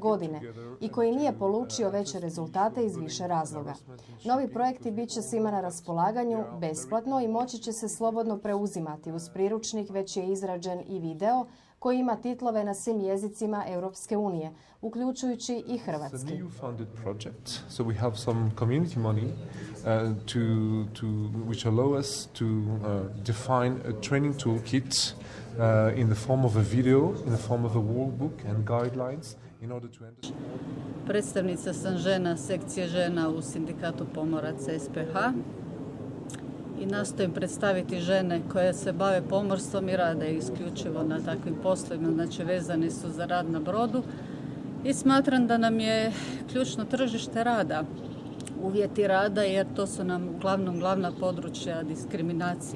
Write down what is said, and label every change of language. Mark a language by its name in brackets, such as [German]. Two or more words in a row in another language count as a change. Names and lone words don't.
[Croatian] godine i koji nije polučio veće rezultate iz više razloga. Novi projekti bit će svima na raspolaganju besplatno i moći će se slobodno preuzimati. Uz priručnik već je izrađen i video koji ima titlove na svim jezicima Europske unije, uključujući i hrvatski. [English] So we have some community money which allow us to define a training toolkit in the form of a video, in the form of a workbook and guidelines in order to understand. [Croatian] Predstavnica sam žena, sekcije žena u Sindikatu pomoraca SPH i nastojim predstaviti žene koje se bave pomorstvom i rade isključivo na takvim poslovima, znači vezani su za rad na brodu. I smatram da nam je ključno tržište rada, uvjeti rada, jer to su nam uglavnom glavna područja diskriminacije.